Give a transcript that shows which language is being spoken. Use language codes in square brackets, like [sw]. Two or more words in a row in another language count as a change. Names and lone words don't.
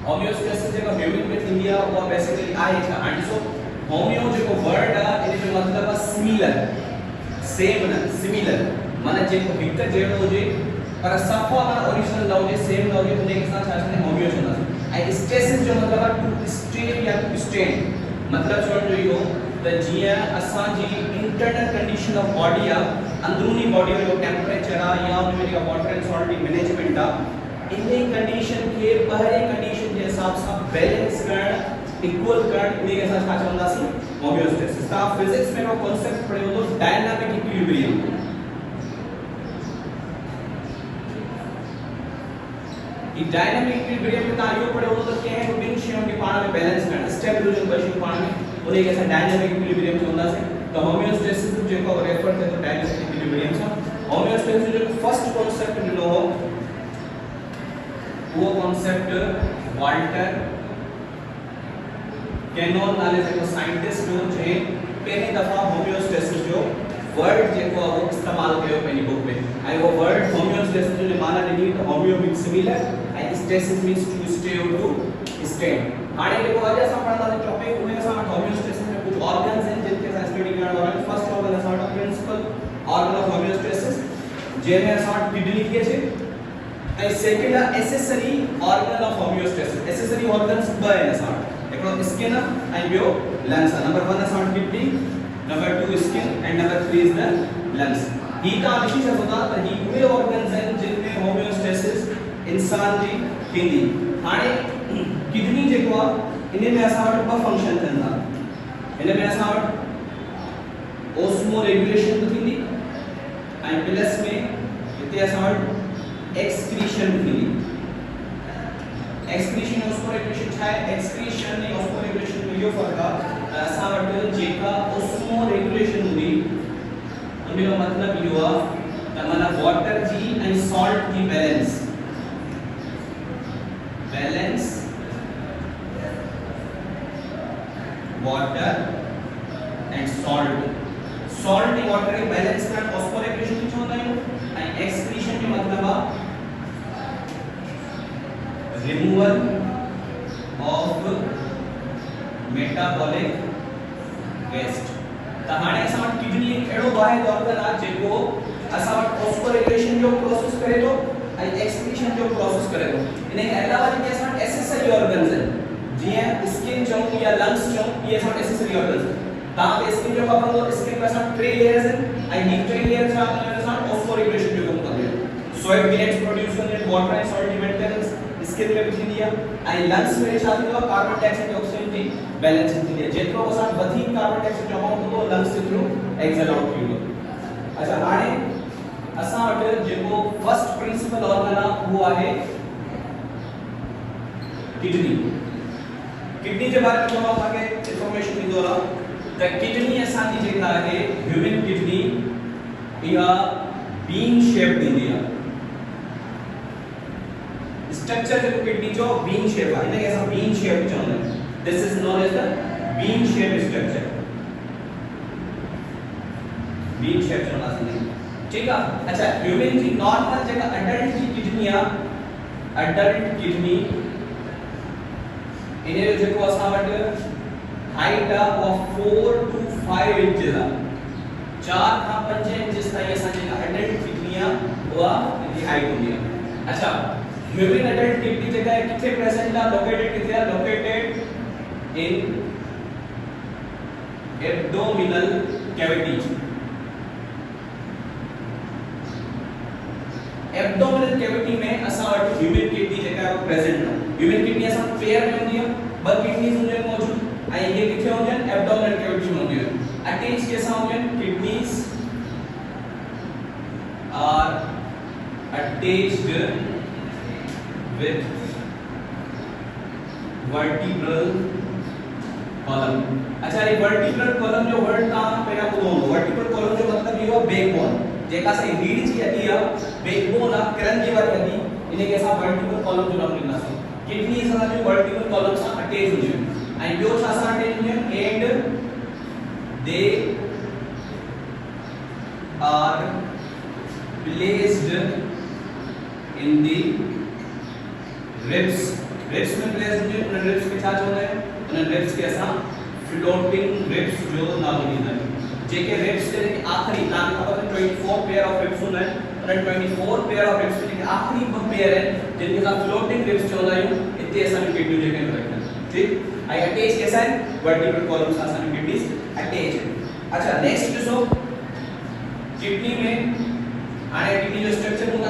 [sd] होमियोस्टेसिस जेको ह्यूमन में थींदी आहे उहा बेसिकली आहे छा हाणे ॾिसो होमियो जेको वर्ड आहे इन जो मतलब आहे [en] similar same [sd] न सिमिलर माने जेको हिक जहिड़ो हुजे पर सफ़ा माना ओरिजिनल न हुजे सेम न हुजे उन खे असां छा चवंदा आहियूं होमियो चवंदासीं ऐं स्टेसिस जो मतलब आहे [en] to stay [sd] या [en] to stand [sd] मतलब चवण जो इहो त जीअं असांजी [en] internal condition of body [sd] आहे अंदरूनी बॉडी जो टेम्परेचर आहे या उन में जेका [en] water and salt [sd] जी मैनेजमेंट आहे इन कंडीशन के ॿाहिरी कंडीशन के हिसाब सां बैलेंस करण इक्वल करण इन खे असां छा चवंदासीं होमियोस्टेसिस। तव्हां फिजिक्स में वो कांसेप्ट पढ़ियो हो [en] dynamic equilibrium [sd] ई [en] dynamic equilibrium [sd] में तव्हां इहो पढ़ियो हो त कंहिं बि ॿिनि शयुनि खे पाण में बैलेंस करण स्टेबिलिटी ॿ शयूं पाण में उन खे असां [en] dynamic equilibrium [sd] चवंदासीं। त होमियोस्टेसिस जेको रेफर थिए थो [en] dynamic equilibrium [sd] सां होमियोस्टेसिस जो [en] first concept [sd] ॾिनो हो वो कॉन्सेप्ट वाल्टर कैनोन नाले जेको साइंटिस्ट हो जे पहली दफा होमियोस्टेसिस जो वर्ड जेको वो इस्तेमाल कयो पंहिंजी बुक में ऐं वो वर्ड होमियोस्टेसिस जो माना ॾिनी त [en] homeo means similar [sd] ऐं [en] stasis means to stay [sd] और [en] to stand. [sd] हाणे जेको अॼु असां पढ़ंदासीं टॉपिक उन असां होमियोस्टेसिस में कुछ ऑर्गन्स आहिनि जिनके असां स्टडी करण वारा आहियूं। [en] first organ [sd] असां वटि [en] principal organ of homeostasis [sd] जंहिंमें असां वटि किडनी थी अचे ऐं सेकंड आहे [en] accessory organ of homeostasis. accessory organs [sd] ॿ आहिनि असां वटि हिकिड़ो स्किन ऐं ॿियो लंग्स आहे। नंबर 1 असां वटि किडनी नंबर 2 स्किन [en] and number 3 is the lungs. [sd] ही तव्हां लिखी सघो था त ही उहे ऑर्गन्स आहिनि जिन में होमियोस्टेसिस इंसान जी थींदी। हाणे किडनी जेको आहे इन में असां वटि ॿ फंक्शन थियनि था। इन में असां वटि ओस्मो रेगुलेशन बि थींदी ऐं प्लस में हिते असां वटि एक्सक्रीशन थींदी। एक्सक्रीशन और ओस्मो रेगुलेशन छा आहे? एक्सक्रीशन ऐं ओस्मो रेगुलेशन में इहो फर्क आहे त असां वटि जेका ओस्मो रेगुलेशन हूंदी उन जो मतलब इहो आहे त माना वाटर जी ऐं सॉल्ट जी बैलेंस [en] water and salt [sd] ऐं वाटर के बैलेंस करण ओस्मो रेगुलेशन चवंदा आहियूं ऐं एक्सक्रीशन जो मतलब आहे [en] removal of metabolic waste. [sd] त हाणे असां वटि किडनी एक अहिड़ो वाहिद ऑर्गन आहे जेको असां वटि ओस्मो रेगुलेशन जो प्रोसेस करे थो ऐं एक्सक्रीशन जो प्रोसेस करे थो। इन खां अलावा जेके असां वटि [en] accessory organs [sd] आहिनि जीअं स्किन चऊं या लंग्स चऊं इहे असां वटि [en] accessory organs [sd] आहिनि। तव्हांखे स्किन जो ख़बर हूंदो स्किन में असां 3 लेयर्स आहिनि ऐं ही 3 लेयर छा कंदा असां ओस्मो रेगुलेशन जो कमु कंदा आहियूं। [en] soil glands [sd] प्रोड्यूस कंदा आहिनि वाटर ऐं सॉल्ट जी मेंटेनेंस स्किन में भी थींदी आहे ऐं लंग्स में छा थींदो आहे [en] carbon dioxide [sd] ऐं ऑक्सीजन जी बैलेंसिंग थींदी आहे। जेतिरो असां वधीक [en] carbon dioxide [sd] जमा हूंदो लंग्स जे थ्रू [en] exhale out [sd] थींदो। अच्छा हाणे असां वटि जेको [en] first principal organ [sd] आहे उहो आहे किडनी। किडनी जे बारे में मां तव्हांखे इंफॉर्मेशन ॾींदो रहां त किडनी असांजी जेका आहे [en] human kidney [sd] इहा [en] bean shape [sd] ॾींदी आहे। स्ट्रक्चर जो किडनी जो [en] bean shape [sd] है इनके ऐसा [en] bean shape [sd] चवंदा आहिनि। [en] This is known as the bean shape structure. Bean shape [sd] चवंदासीं ठीक है। अच्छा ह्यूमन जी नॉर्मल जेका अडल्ट जी किडनी आहे [en] adult kidney [sd] इन जो जेको असां वटि हाइट आहे वो [en] 4 to 5 inches [sd] आहे। 4 खां 5 इंचेस ताईं असां जेका [en] adult kidney [sd] आहे उहा इनकी हाइट हूंदी आहे। अच्छा [en] human adult kidney [sd] जेका है किथे प्रेजेंट है लोकेटेड किथे है [en] located in abdominal cavity. abdominal cavity [sd] में असा वट [en] human kidney [sd] जेका है प्रेजेंट है। [en] human kidney [sd] असा पेयर में होंदी है ब किडनीज होंदी है मौजूद आई ये किथे होंदी है [en] abdominal cavity [sd] में होंदी है। अटैच कैसा होंदी है [en] kidneys are attached with vertebral column. [sd] अच्छा ये [en] vertebral column [sd] जो वर्ड का पहिला ॿुधो हूंदो। [en] vertebral column [sd] जो मतलब इहो बैकबोन जेका से रीढ़ जी हड्डी आहे बैकबोन आहे क्रन जी वारी हड्डी इनके असां [en] vertebral column [sd] जो नाम ॾींदासीं। किडनी असां जो [en] vertebral column [sd] सां अटैच हूंदी आहे ऐं ॿियो छा सां अटैच हूंदी आहे [en] and they are placed in the ribs ribs [sd] में प्लेस हुजे उन रिब्स के छा चवंदा आहियूं उन रिब्स के असां [en] floating ribs [sd] जो नालो ॾींदा आहियूं जेके रिब्स के आखिरी तव्हांखे ख़बर आहे [en] 24 pair of ribs [sd] हूंदा आहिनि उन [en] 24 pair of ribs [sd] में जेके आखिरी ॿ पेयर आहिनि जिनके असां [en] floating ribs [sd] चवंदा आहियूं हिते असांजी किडनियूं जेके आहिनि रखंदा आहियूं ठीक आई अटैच कैसा है [en] vertebral column [sd] सां असांजी किडनीज अटैच है अच्छा नेक्स्ट ॾिसो किडनी में हाणे किडनी जो स्ट्रक्चर को